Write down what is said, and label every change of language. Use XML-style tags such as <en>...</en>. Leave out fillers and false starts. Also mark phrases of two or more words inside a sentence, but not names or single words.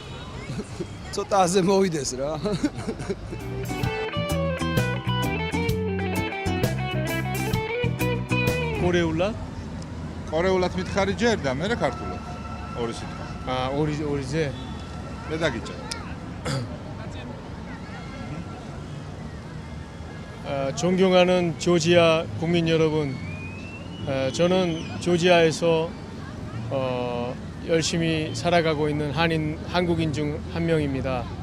<ka>ცოტა აზე მოვიდეს რა. კორეულად მითხარი ჯერდა, მე რა ქართულად. ორი სიტყვა. ორი მე დაგიჭა.</ka> <ko>존경하는 조지아 국민 여러분, 저는 조지아에서 열심히 살아가고 있는 한국인 중 한 명입니다.</ko>